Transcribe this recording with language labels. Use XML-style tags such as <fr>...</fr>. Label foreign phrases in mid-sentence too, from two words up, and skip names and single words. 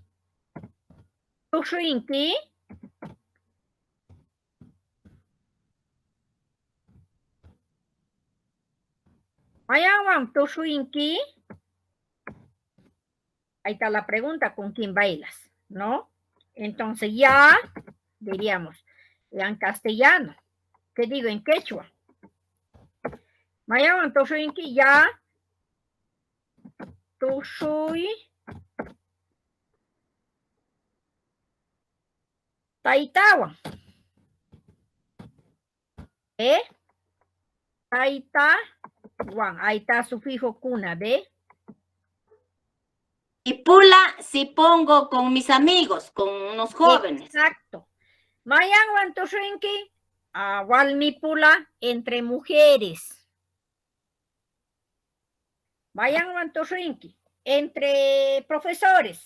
<qu>Tushuinki. Mayan Wan Tushuinki.</qu> <es>Ahí está la pregunta, ¿con quién bailas? ¿No? Entonces ya diríamos en castellano. ¿Qué digo en quechua?</es> <qu>Mayan Tushuinki</qu> <es>ya.</es> <qu>Tushui. Taitawan. ¿Eh? Taitawan.</qu> <es>Ahí está sufijo kuna, ¿ve? Y pula si pongo con mis amigos, con unos jóvenes. Exacto.</es> <qu>Mayan Wantushinki, Walmi pula</qu> <es>entre mujeres.</es> <qu>Mayan Wantushinki,</qu> <es>entre profesores.</es>